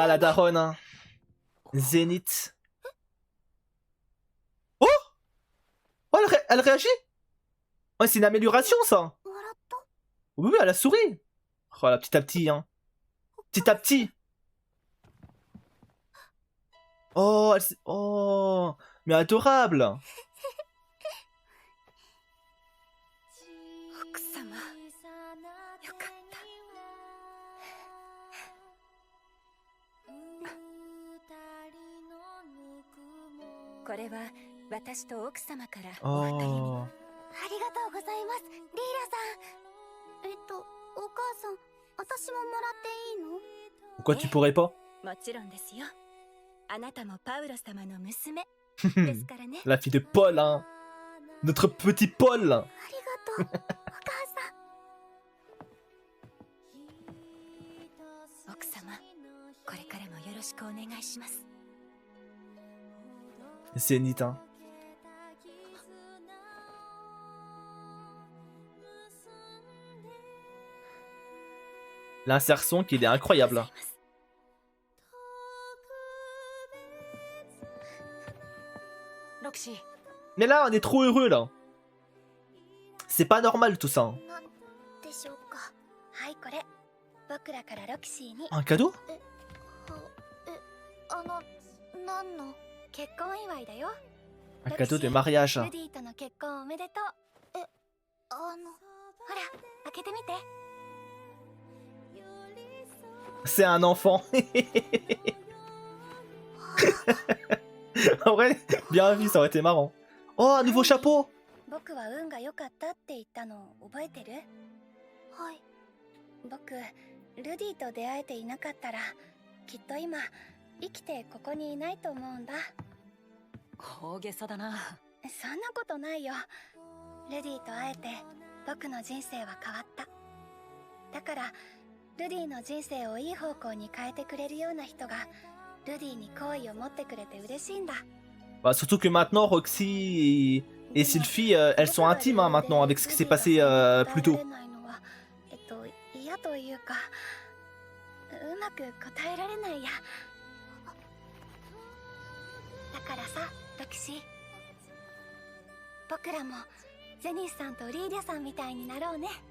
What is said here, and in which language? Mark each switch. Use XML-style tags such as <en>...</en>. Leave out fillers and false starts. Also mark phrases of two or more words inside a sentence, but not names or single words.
<fr>Ah, la daronne, hein. Zénith. Oh! Oh, elle réagit? Oh, c'est une amélioration, ça.</fr> <ja>もらった</ja> <fr>Oui, oui, elle a souri. Oh, là, petit à petit, hein. Petit à petit. Oh, oh, mais adorable.</fr> <ja>奥様よかったこれは私と奥様からお二人に Oh. ありがとうございますリーラさんお母さん私ももらっていいの</ja> <fr>Pourquoi tu pourrais pas?</fr> <ja>もちろんですよあなたもパウロ様の娘ですからね</ja> <fr>La fille de Paul, hein. Notre petit Paul.</fr> <ja>ありがとうお母さん奥様これからもよろしくお願いします</ja> <fr>Zénith, hein. L'insertion qu'il est incroyable.</fr> <ja>ロキシー、</ja> <fr>Mais là, on est trop heureux, là. C'est pas normal, tout ça. Hein.</fr> <ja>なんでしょうかはいこれ僕らからロキシーに</ja> <fr>Un cadeau?</fr> <ja>何の結婚祝いだよ</ja> <fr>Un cadeau de mariage.</fr> <ja>ルディとの結婚おめでとう。ほら、開けてみて。</ja> <fr>C'est un enfant. En vrai, bien vu, ça aurait été marrant. Oh, un nouveau chapeau.</fr> <ja>僕は運が良かったって言ったのを覚えてる？はい。僕、ルディと出会えていなかったら、きっと今生きてここにいないと思うんだ。大げさだな。そんなことないよ。ルディと会えて僕の人生は変わった。だからルディの人生をいい方向に変えてくれるような人がルディに好意を持ってくれて嬉しいんだ。</ja> <fr>Bah, surtout que maintenant, Roxy et Sylphie, elles sont intimes hein, maintenant avec ce qui s'est passé plus tôt.</fr> <ja>嫌というか、うまく答えられないや。だからさ、ロキシー、僕らもゼニスさんとリーディアさんみたいになろうね。</ja>